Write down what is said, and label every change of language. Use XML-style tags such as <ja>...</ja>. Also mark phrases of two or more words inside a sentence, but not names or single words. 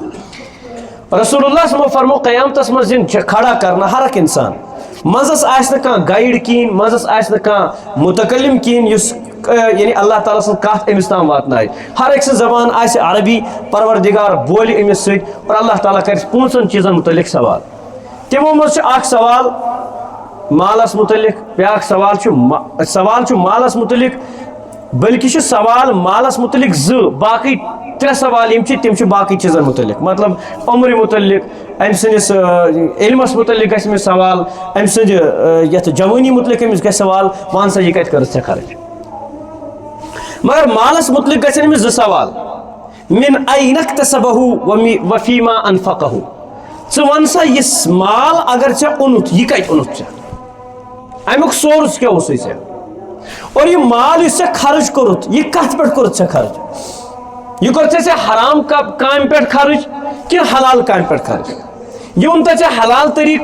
<ar>رسول اللہ صلی اللہ علیہ وسلم</ar> <ks>فرمو قیامتس منٛز یِن کھڑا کرنہٕ ہر اکھ انسان، مزس آس نہ کانٛہہ گایڈ کہین مزس آس نہ کانٛہہ متکلم کہین یس یعنی</ks> <ar>اللہ تعالیٰ</ar> <ks>سن کت امس تام واتنائے ہر ایک زبان آسہِ عربی پروردگار بولہِ امس سۭتۍ اور</ks> <ar>اللہ تعالیٰ</ar> <ks>کرِ پانٛژن چیزن متعلق سوال تمو مز اکھ سوال مالس متعلق بیاکھ سوال چھُ مالس متعلق بلکہ سوال مالس متعلق باقی 3 سوال تم باقی چیزن متعلق مطلب عمر متعلق ام سندس علمس متعلق گژھِ أمِس سوال ام سند یتھ جوانی متعلق أمِس گژھِ سوال ون سا یہ کتہِ کٔرٕتھ ژےٚ خرچ مگر مالس متعلق گژھن أمِس 2 سوال</ks> <ar>من أين اكتسبه وفيما أنفقه</ar> <ks>ژٕ ون سا یہ مال اگر ژےٚ اوٚنُتھ یہِ کتہِ اوٚنُتھ ژےٚ امیُک سورس کیٛاہ اوسُے ژےٚ اور یہ مال یُس ژےٚ خرچ کوٚرُتھ یہِ کتھ پٮ۪ٹھ کوٚرُتھ ژےٚ خرچ یہ کوٚرُتھ ژےٚ حرام کامہِ پٮ۪ٹھ خرچ کِنہٕ حلال کامہِ پٮ۪ٹھ خرچ یہ اوٚنتھا ژےٚ حلال طریٖقہٕ</ks>